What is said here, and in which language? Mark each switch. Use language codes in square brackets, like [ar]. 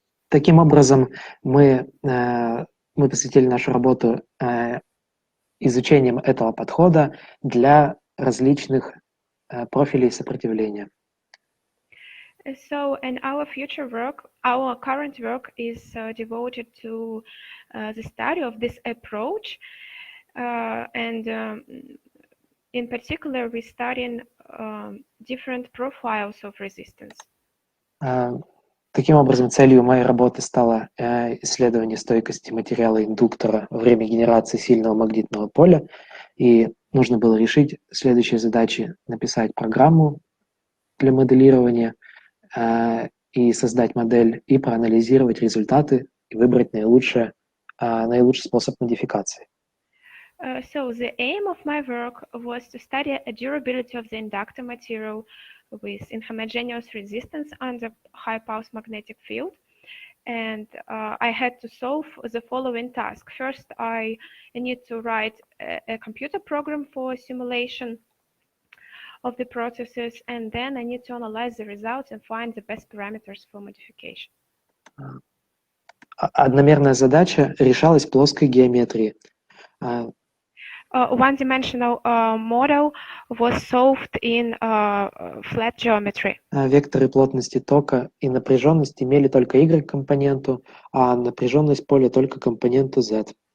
[ru] Таким образом, мы посвятили нашу работу изучением этого подхода для различных профилей сопротивления. [en] So, in our future work, our current work is devoted to the study of this approach, and in particular, we're studying different profiles of resistance. [ru] Таким образом, целью моей работы стало исследование стойкости материала индуктора во время генерации сильного магнитного поля, и нужно было решить следующие задачи: написать программу для моделирования и создать модель, и проанализировать результаты, и выбрать наилучший способ модификации. [en] So the aim of my work was to study a durability of the inductor material with inhomogeneous resistance under high pulse magnetic field. And I had to solve the following task. First, I need to write a computer program for simulation of the processes, and then I need to analyze the results and find the best parameters for modification. [ru] Одномерная задача решалась в плоской геометрии. [en] One-dimensional model was solved in flat geometry. [ru] Векторы плотности тока и напряженность имели только Y-компоненту, а напряженность поля только компоненту Z.